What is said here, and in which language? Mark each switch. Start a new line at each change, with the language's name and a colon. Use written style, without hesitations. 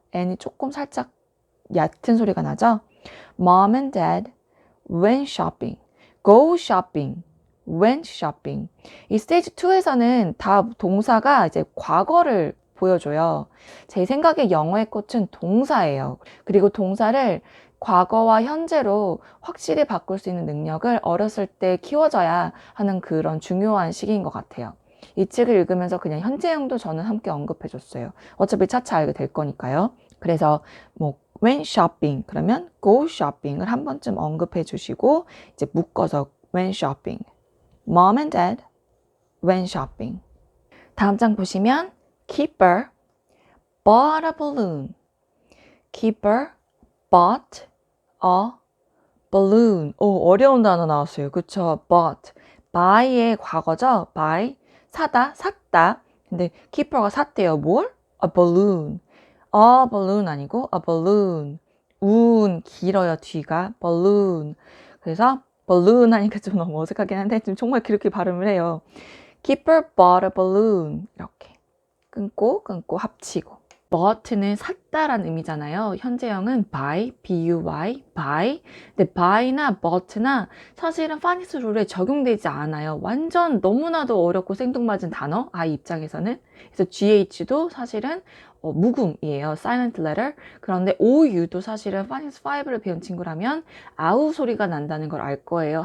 Korean: n이 조금 살짝 얕은 소리가 나죠?
English: Mom and Dad went shopping. Go shopping. Went shopping.
Korean: 이 스테이지 2에서는 다 동사가 이제 과거를 보여줘요. 제 생각에 영어의 꽃은 동사예요. 그리고 동사를 과거와 현재로 확실히 바꿀 수 있는 능력을 어렸을 때 키워줘야 하는 그런 중요한 시기인 것 같아요. 이 책을 읽으면서 그냥 현재형도 저는 함께 언급해줬어요. 어차피 차차 알게 될 거니까요. 그래서 뭐
English: went shopping
Korean: 그러면
English: go shopping
Korean: 을 한 번쯤 언급해 주시고 이제 묶어서 went shopping.
English: Mom and Dad went shopping.
Korean: 다음 장 보시면
English: Keeper bought a balloon. Keeper bought a balloon.
Korean: 어려운 단어 나왔어요. 그쵸? bought. buy의 과거죠? buy. 사다, 샀다. 근데 keeper가 샀대요.
English: 뭘? a balloon. a balloon 아니고 a balloon.
Korean: 길어요, 뒤가. balloon. 그래서 balloon 하니까 좀 너무 어색하긴 한데 좀 정말 그렇게 발음을 해요.
English: Keeper bought a balloon.
Korean: 이렇게 끊고 합치고. bought는 샀다라는 의미잖아요. 현재형은 buy, buy, buy. 근데 buy나 bought나 사실은 파닉스 룰에 적용되지 않아요. 완전 너무나도 어렵고 생뚱맞은 단어, 아이 입장에서는. 그래서 GH도 사실은 묵음이에요.
English: silent letter.
Korean: 그런데 OU도 사실은 파닉스 5를 배운 친구라면 아우 소리가 난다는 걸 알 거예요.